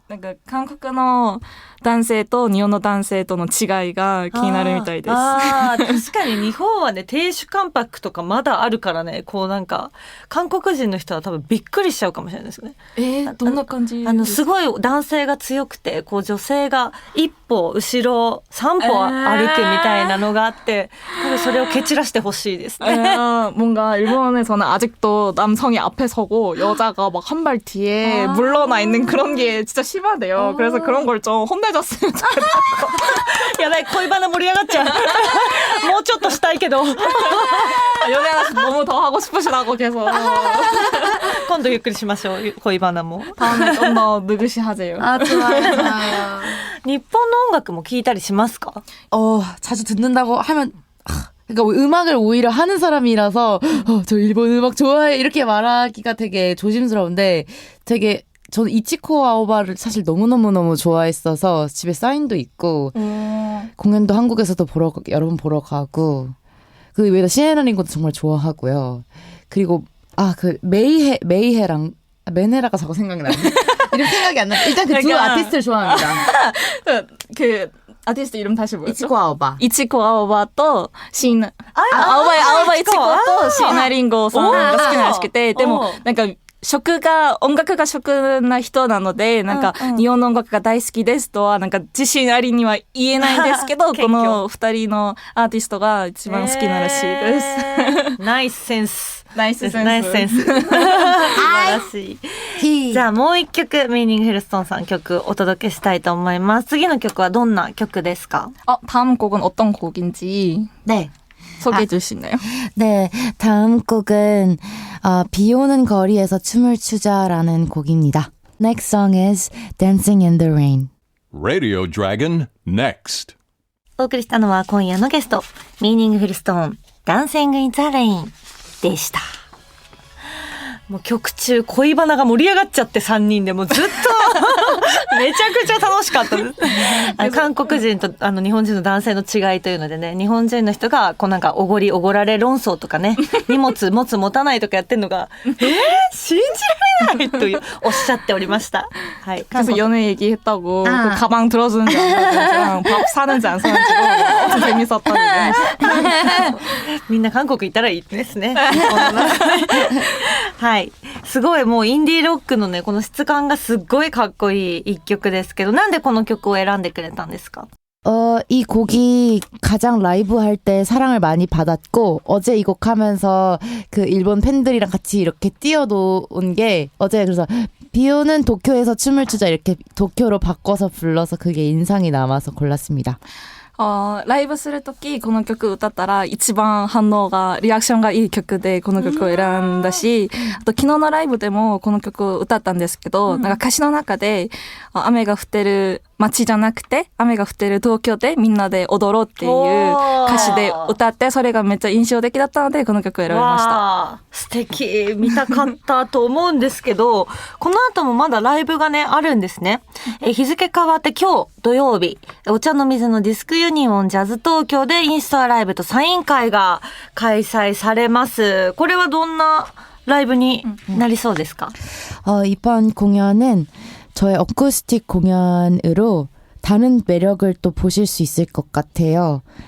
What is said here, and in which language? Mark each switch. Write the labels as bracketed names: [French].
[Korean] 그러니까 한국 [Japanese] の男性と日本の男性との違いが気になるみたいです。確かに日本はね亭主関白とかまだあるからね、こうなんか韓国人の人は多分びっくりしちゃうかもしれないですよね。どんな感じ？すごい男性が強くてこう女性が一歩後ろ3歩歩くみたいなのがあって、それを蹴散らしてほしいですね。 [Korean] 뭔가 일본에서는 아직도 남성이 앞에 서고 여자가 막 한 발 뒤에 물러나 있는 그런 게 진짜 심하대요. 그래서 그런 걸 좀 혼내줬으면 좋겠다고. [Japanese] やばい、恋バナ盛り上がっちゃう。もうちょっとしたいけど。 [Korean] 연애하시 너무 더 하고 싶으시다고 계속. [Japanese] 今度ゆっくりしましょう、恋バナも。 [Korean] 다음에 좀 더 느긋이하세요. 좋아요. [Japanese] 日本の音楽も聞いたりしますか？ [Korean] 자주 듣는다고 하면 그러니까 음악을 오히려 하는 사람이라서 저 일본 음악 좋아해 이렇게 말하기가 되게 조심스러운데 되게 저는 이치코 아오바를 사실 너무너무너무 좋아했어서 집에 사인도 있고 공연도 한국에서도 여러 번 보러 가고 그 외에다 시에라링고도 정말 좋아하고요. 그리고 그 메이헤랑 메네라가 자꾸 생각이 나네. 이름 생각이 안 나. 일단 그 두 그러니까. 아티스트를 좋아합니다. 그 아티스트 이름 다시 뭐였죠? 이치코 아오바. [Japanese] 이치코 아오바とシーナ아오바イチコとシーナリンゴさんが好きならしくて、でもなんか音楽が食な人なので、なんか日本の音楽が大好きですとはなんか自信ありには言えないんですけど、この二人のアーティストが一番好きならしいです。ナイスセンス。ナイスセンス。ナイスセンス。素晴らしい。じゃあもう一曲ミーニングフルストンさん曲お届けしたいと思います。次の曲はどんな曲ですか？ [Korean] 다음 곡은 어떤 곡인지 네. 소개해 줄 수 있나요? 네, 다음 곡은 비 오는 거리에서 춤을 추자라는 곡입니다. [English] Next song is Dancing in the Rain. Radio Dragon Next. [Japanese] お送りしたのは今夜のゲスト、ミーニングフルストーン、ダンシングインザレインでした。もう曲中恋バナが盛り上がっちゃって3人でもうずっとめちゃくちゃ楽しかったです韓国人と日本人の男性の違いというのでね、日本人の人がこうなんかおごられ論争とかね、荷物持たないとかやってんのが信じられないというおっしゃっておりました。はい。 [Korean] 그래서 연애 얘기했다고 그 가방 들어주는지 안 들어주는지 밥 사는지 안 사는지 엄청 재밌었다고 얘기했어요. [Japanese] みんな韓国行ったらいいですね。はい。すごいもうインディーロックのね、この質感がすっごいかっこいい一曲ですけど、なんでこの曲を選んでくれたんですか？ [Korean] 이 곡이 가장 라이브 할 때 사랑을 많이 받았고, 어제 이 곡 하면서 그 일본 팬들이랑 같이 이렇게 뛰어놓은 게, 어제 그래서 비 오는 도쿄에서 춤을 추자 이렇게 도쿄로 바꿔서 불러서 그게 인상이 남아서 골랐습니다. [Japanese] ライブするときこの曲歌ったら一番リアクションがいい曲でこの曲を選んだし、あと昨日のライブでもこの曲を歌ったんですけど、なんか歌詞の中で雨が降ってる街じゃなくて雨が降ってる東京でみんなで踊ろうっていう歌詞で歌って、それがめっちゃ印象的だったのでこの曲を選びました。素敵、見たかったと思うんですけどこの後もまだライブがねあるんですね。日付変わって今日土曜日、お茶の水のディスクユニオンジャズ東京でインストアライブとサイン会が開催されます。これはどんなライブになりそうですか？ [Korean] 이번 공연은 저의 어쿠스틱 공연으로 다른 매력을 또 보실 수 있을 것 같아요.